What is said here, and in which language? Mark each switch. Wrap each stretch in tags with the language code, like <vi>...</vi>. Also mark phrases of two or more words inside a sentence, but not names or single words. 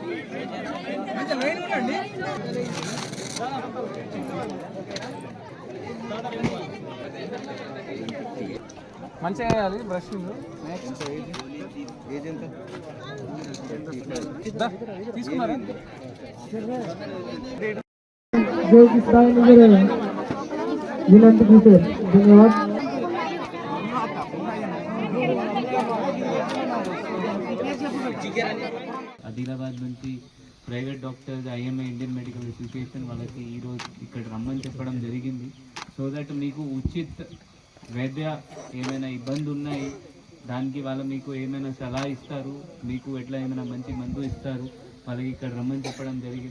<te>మంచిగా వేయాలి బ్రష్ తీసుకున్నారా</te> <mr>जय किसान विनंती करते धन्यवाद.</mr> <te>ఆదిలాబాద్ నుంచి</te> <en>private doctors</en> <te>ఐఎంఏ ఇండియన్ మెడికల్ అసోసియేషన్ వాళ్ళకి ఈరోజు ఇక్కడ రమ్మని చెప్పడం జరిగింది.</te> <en>so that</en> <te>మీకు ఉచిత వైద్య ఏమైనా ఇబ్బంది ఉన్నాయి దానికి వాళ్ళు మీకు ఏమైనా సలహా ఇస్తారు, మీకు ఎట్లా ఏమైనా మంచి మందు ఇస్తారు, వాళ్ళకి ఇక్కడ రమ్మని చెప్పడం జరిగింది.</te>